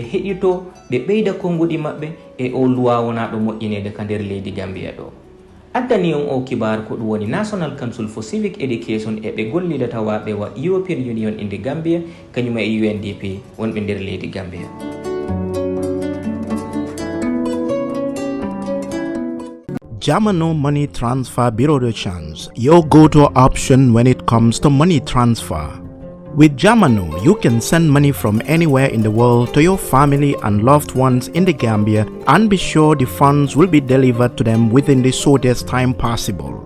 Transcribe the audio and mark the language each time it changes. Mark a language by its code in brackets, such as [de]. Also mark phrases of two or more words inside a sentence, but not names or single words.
[ff] heɗito ɓe ɓeyda konngudi maɓɓe e o luwa wonaɗo moƴƴinede ka nder leydi Gambia ɗo addani on o kibar ko woni National Council for Civic Education e be gollidata waɓe wa European Union inde Gambia kanyuma e UNDP wonɓe nder leydi Gambia. [en] Jamu Money Transfer Bureau de Change, your go-to option when it comes to money transfer. With Jamu, you can send money from anywhere in the world to your family and loved ones in the Gambia and be sure the funds will be delivered to them within the shortest time possible.